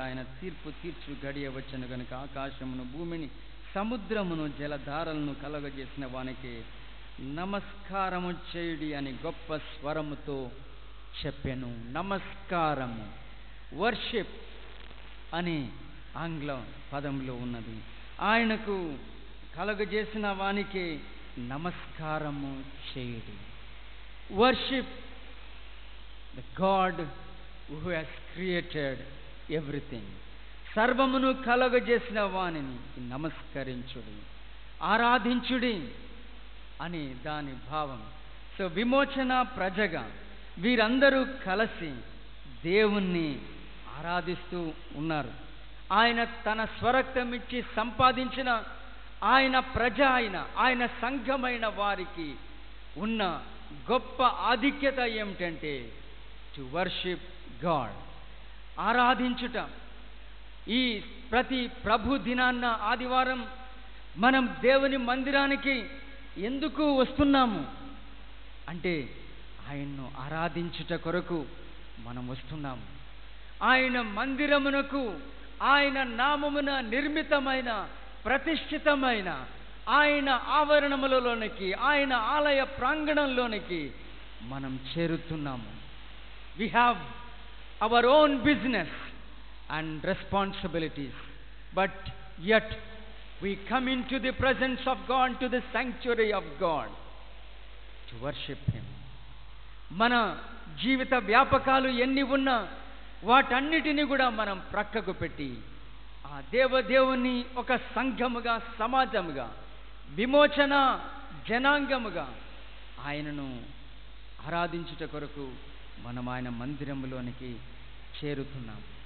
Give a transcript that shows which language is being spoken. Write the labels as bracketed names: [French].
[Telugu] ఆయన తీర్పు తీర్చు గడియ వచ్చను గనుక ఆకాశమును, భూమిని, సముద్రమును, జలధారలను కలగజేసిన వానికి నమస్కారము చేయుడి అని గొప్ప స్వరముతో చెప్పెను. నమస్కారము, వర్షిప్ అని ఆంగ్ల పదంలో ఉన్నది. ఆయనకు కలగజేసిన వానికి నమస్కారము చేయుడి. [English] Worship the God who has created everything. [Telugu] సర్వమును కలగజేసిన వానిని నమస్కరించుడి, ఆరాధించుడి అని దాని భావం. విమోచన ప్రజగా వీరందరూ కలిసి దేవుణ్ణి ఆరాధిస్తూ ఉన్నారు. ఆయన తన స్వరక్తమిచ్చి సంపాదించిన ఆయన ప్రజ ఆయన సంఘమైన వారికి ఉన్న గొప్ప ఆధిక్యత ఏమిటంటే [English] to worship God, [Telugu] ఆరాధించుట. ఈ ప్రతి ప్రభు దినాన్న ఆదివారం మనం దేవుని మందిరానికి ఎందుకు వస్తున్నాము అంటే ఆయన్ను ఆరాధించుట కొరకు మనం వస్తున్నాము. ఆయన మందిరమునకు, ఆయన నామమున నిర్మితమైన, ప్రతిష్ఠితమైన ఆయన ఆవరణములలోనికి, ఆయన ఆలయ ప్రాంగణంలోనికి మనం చేరుతున్నాము. [English] We have our own business and responsibilities, but yet we come into the presence of God, to the sanctuary of God, to worship Him. [Telugu] మన జీవిత వ్యాపకాలు ఎన్ని ఉన్నా వాటన్నిటిని కూడా మనం ప్రక్కకు పెట్టి ఆ దేవుని ఒక సంఘముగా, సమాజముగా, విమోచన జనాంగముగా ఆయనను ఆరాధించుట కొరకు మనం ఆయన మందిరములోనికి చేరుతున్నాం.